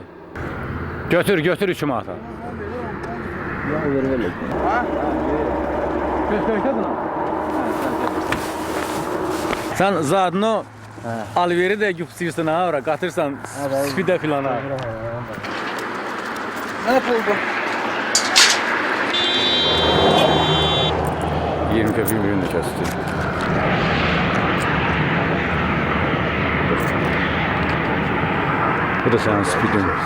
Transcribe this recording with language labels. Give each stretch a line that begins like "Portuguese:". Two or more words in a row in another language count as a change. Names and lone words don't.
Azerbaijani: Götür, götür 3 manata. Sən zadını alveri də yüksəyirsən ha, ora qatırsan spidə filana. Nə oldu?
Turkish: 20 köpüğün birini de kesti. Bu da senin spidin.